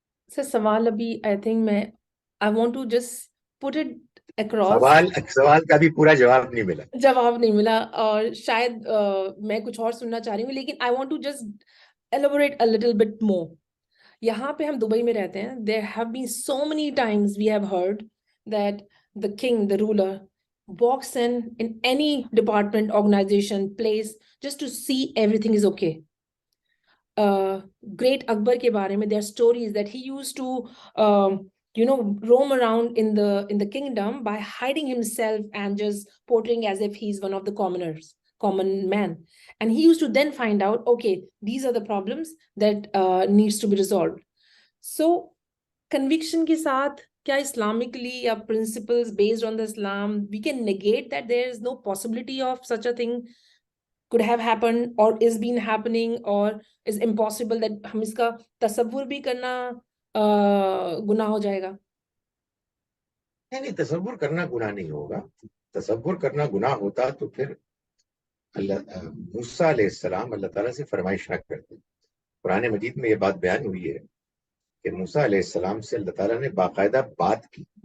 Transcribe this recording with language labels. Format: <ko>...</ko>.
<ur>سر سوال ابھی</ur> <en>I think میں I want to just put it across.</en> <ur>سوال کا بھی پورا جواب نہیں ملا. جواب نہیں ملا اور شاید میں کچھ اور سننا چاہ رہی ہوں، لیکن</ur> <en>I want to just elaborate a little bit more.</en> <ur>یہاں پہ ہم دبئی میں رہتے ہیں.</ur> <en>there have been so many times we have heard that the king, the ruler, walks in any department, organization, place, just to see everything is okay. Great Akbar</en> <ur>ke bare mein,</ur> <en>there are stories that he used to roam around in the kingdom by hiding himself and just portraying as if he's one of the common man, and he used to then find out, okay, these are the problems that needs to be resolved. So conviction</en> <ur>ke saath, kya</ur> <en>Islamically ya principles based on the Islam we can negate that there is no possibility of such a thing could have happened or is been happening or is impossible, that</en> <ur>hum iska tasavvur bhi karna गुनाह हो जाएगा? نہیں، تصور کرنا گناہ نہیں ہوگا. تصور کرنا گناہ ہوتا تو پھر موسیٰ علیہ السلام اللہ تعالیٰ سے فرمائش نہ کرتے. قرآن مجید میں یہ بات بیان ہوئی ہے کہ موسیٰ علیہ السلام سے اللہ تعالیٰ نے باقاعدہ بات کی.</ur>